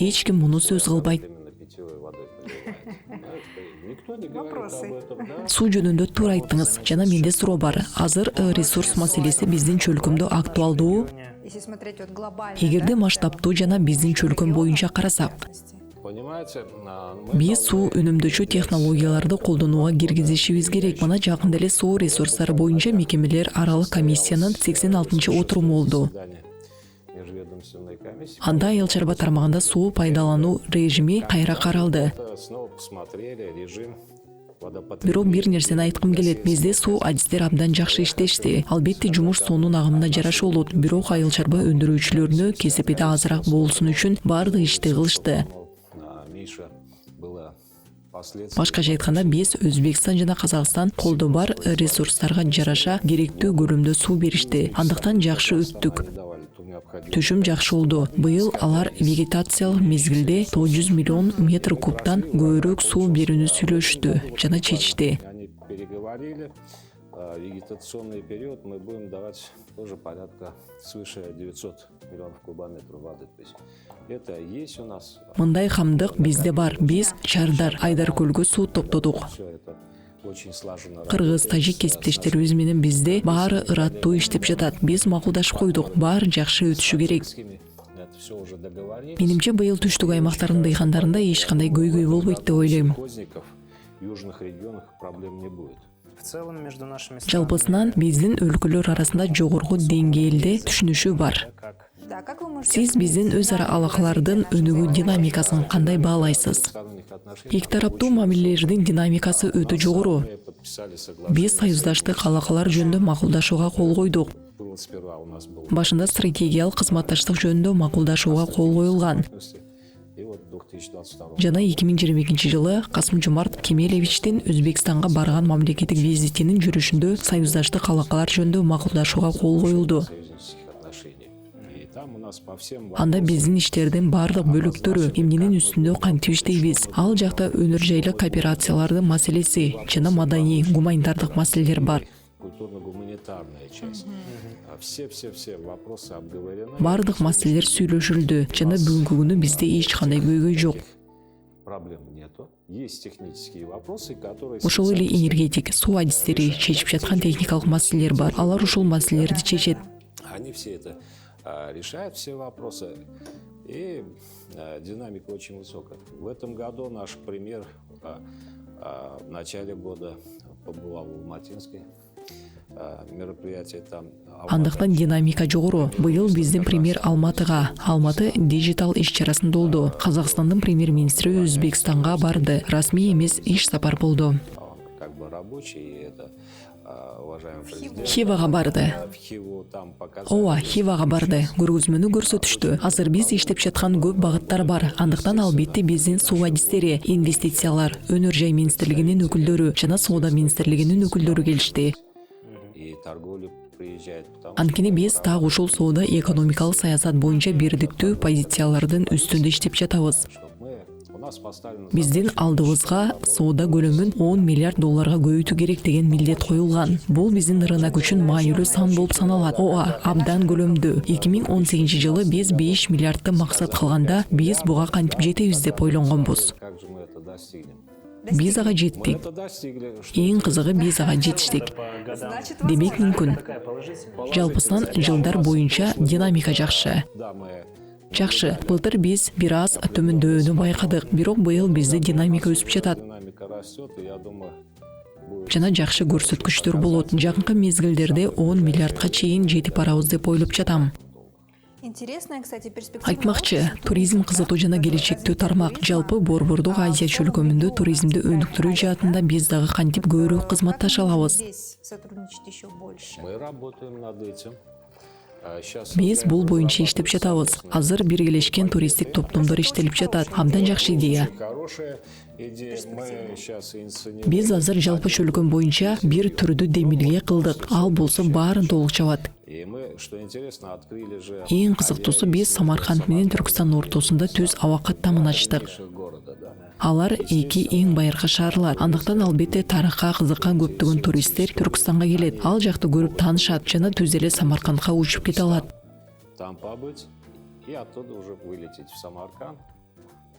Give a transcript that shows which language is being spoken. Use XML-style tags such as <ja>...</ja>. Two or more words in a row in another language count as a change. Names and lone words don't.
<ky>Эч ким муну сөз кылбайт.</ky> <ru>именно питьевой водой поливает. Никто не говорит Вопросы? об этом, да?</ru> <ky>Суу жөнүндө туура айттыңыз. Жана менде суроо бар. Азыр ресурс маселеси биздин чөлкөмдө актуалдуу.</ky> <ru>Если смотреть вот глобально.</ru> <ky>Эгерде да, масштабтуу жана биздин чөлкөм боюнча карасак,</ky> <ru>Понимаете, мы</ru> <ky>биз суу үнөмдөчү технологияларды колдонууга киргизишибиз керек. Мына жакында эле суу ресурстары боюнча мекемелер аралык комиссиянын 86-отуруму болду.</ky> <ru>заседание межведомственной комиссии.</ru> <ky>Анда айыл чарба тармагында суу пайдалануу режими кайра каралды.</ky> <ru>Снова посмотрели режим водопотребления.</ru> <ky>Бирок бир нерсени айткым келет. Бизде суу адистер абдан жакшы иштешти. Албетте жумуш суунун агымына жараша болот. Бирок айыл чарба өндүрүүчүлөрүнө кесипиде азыраак болсун үчүн баардык ишти кылышты.</ky> <ru>Миша было последствия.</ru> <ky>Башкача айтканда биз Өзбекстан жана Казакстан колдо бар ресурстарга жараша керектүү көлөмдө суу беришти. Андыктан жакшы өттүк.</ky> <ru>Давали ту необходимую.</ru> <ky>Түшүм жакшы болду. Быйыл алар вегетациялык мезгилде 900 миллион метр кубтан көбүрөөк суу берүүнү сүйлөштү жана чечишти.</ky> <ru>Они переговорили. Вегетационный период мы будем давать тоже порядка свыше 900 миллионов кубометров воды. То есть это есть у нас.</ru> <ky>Мындай камдык бизде бар. Биз Чардар, Айдар көлгө суу топтодук.</ky> <ru>Все это очень слаженно.</ru> <ky>Кыргыз, тажик кесиптештерибиз менен бизде баары ыраттуу иштеп жатат. Биз макулдашып койдук. Баары жакшы өтүшү керек.</ky> <ru>Это все уже договорились.</ru> <ky>Менимче быйыл түштүк аймактардын дыйкандарында эч кандай көйгөй болбойт деп ойлойм.</ky> <ru>Колхозников в южных регионах проблем не будет. В целом между нашими</ru> <ky>Жалпысынан биздин өлкөлөр арасында жогорку деңгээлде түшүнүшүү бар.</ky> <ru>как Да, как вы можете</ru> <ky>Сиз биздин өз ара алакалардын өнүгүү динамикасын кандай баалайсыз?</ky> <ru>Сторонних отношений</ru> <ky>Эки тараптуу мамилелердин динамикасы өтө жогору.</ky> <ru>мы подписали соглашение.</ru> <ky>Биз союздаштык алакалар жөнүндө макулдашууга кол койдук.</ky> <ru>Было сперва у нас был</ru> <ky>Башында стратегиялык кызматташтык жөнүндө макулдашууга кол коюлган.</ky> <ru>и вот 2022</ru> <ky>Жана 2022 жылы Касым-Жомарт Кемелевичтин Өзбекстанга барган мамлекеттик визитинин жүрүшүндө союздаштык алакалар жөнүндө макулдашууга кол коюлду.</ky> <ru>союзнических отношений. И там у нас по всем</ru> <ky>Анда биздин иштердин баардык бөлүктөрү эмненин үстүндө кантип иштейбиз? Ал жакта өнөр жайлык кооперациялардын маселеси жана маданий, гуманитардык маселелер бар.</ky> <ru>культурно-гуманитарная часть. Все вопросы обговорены.</ru> <ky>Баардык маселелер сүйлөшүлдү жана бүгүнкү күнү бизде эч кандай көйгөй жок.</ky> <ru>Проблем нету. Есть технические вопросы, которые...</ru> <ky>Ошол эле энергетик, суу адистери чечип жаткан техникалык маселелер бар. Алар ушул маселелерди чечет.</ky> <ru>Они все это решают, все вопросы. И динамика очень высокая. В этом году наш премьер в начале года побывал в Алматинской мероприятии там.</ru> <ky>Андыктан динамика жогору. Быйыл биздин премьер Алматыга, Алматы диджитал иш-чарасын долду. Казакстандын премьер-министри Өзбекстанга барды. Расмий эмес иш сапар болду.</ky> <ru>Он как бы рабочий, и это уважаемый президент.</ru> <ky>Хивага барды.</ky> <ru>В Хиву там показали.</ru> <ky>Ооба, Хивага барды. Көргөзмөнү көрсөтүштү. Азыр биз иштеп жаткан көп багыттар бар. Андыктан албетте биздин суу адистери, инвестициялар, өнөр жай министрлигинин өкүлдөрү жана соода министрлигинин өкүлдөрү келишти.</ky> <ru>И торговля приезжает. Потому</ru> <ky>Анткени биз так ушул соода экономикалык саясат боюнча бирдиктүү позициялардын үстүндө иштеп жатабыз.</ky> <ru>у нас поставлено</ru> <ky>Биздин алдыбызга соода көлөмүн 10 миллиард долларга көбөйтүү керек деген милдет коюлган. Бул биздин рынок үчүн маанилүү сан болуп саналат. Ооба, абдан көлөмдүү. 2018 жылы биз 5 миллиардты максат кылганда биз буга кантип жетебиз деп ойлонгонбуз.</ky> <ru>как же мы это достигнем.</ru> <ky>Биз ага</ky> <ru>Мы</ru> <ky>жеттик.</ky> <ru>это достигли. Что</ru> <ky>Эң кызыгы биз ага жетиштик.</ky> <ru>по годам Значит,</ru> <ky>Демек мүмкүн.</ky> <ru>такая положительная.</ru> <ky>Жалпысынан жылдар боюнча динамика жакшы.</ky> <ru>да, мы</ru> <ky>Жакшы. Былтыр биз бир аз төмөндөөнү байкадык. Бирок быйыл бизде динамика өсүп жатат.</ky> <ru>динамика растет, и я думаю, будет</ru> <ky>Жана жакшы көрсөткүчтөр болот. Жакынкы мезгилдерде 10 миллиардка чейин жетип барабыз деп ойлоп жатам.</ky> <ru>интересная, кстати, перспектива.</ru> <ky>Айтмакчы, туризм кызытуу жана келечектүү тармак. Жалпы Борбордук Азия чөлкөмүндө туризмди өнүктүрүү жаатында биз дагы кантип көбүрөөк кызматташа алабыз.</ky> <ru>Здесь сотрудничать еще больше. Мы работаем над этим. Сейчас</ru> <ky>Биз бул боюнча иштеп жатабыз. Азыр биргелешкен туристтик топтомдор иштелип жатат. Абдан жакшы идея.</ky> <ru>хорошая идея. Мы сейчас инициируем.</ru> <ky>Биз азыр жалпы чөлкөм боюнча бир түрдү демилге кылдык. Ал болсо баарын толук чабат.</ky> <ru>И мы, что интересно, открыли же</ru> <ky>Эң кызыктуусу биз Самарканд менен Түркстан ортосунда түз аба каттамын ачтык.</ky> <ru>города, да.</ru> <ky>Алар эки эң байыркы шаарлар. Андыктан албетте тарыхка кызыккан көптөгөн туристтер Түркстанга келет. Ал жакты көрүп таанышат жана түз эле Самаркандка учуп кете алат.</ky> <ru>Там побыть и оттуда уже вылететь в Самарканд.</ru>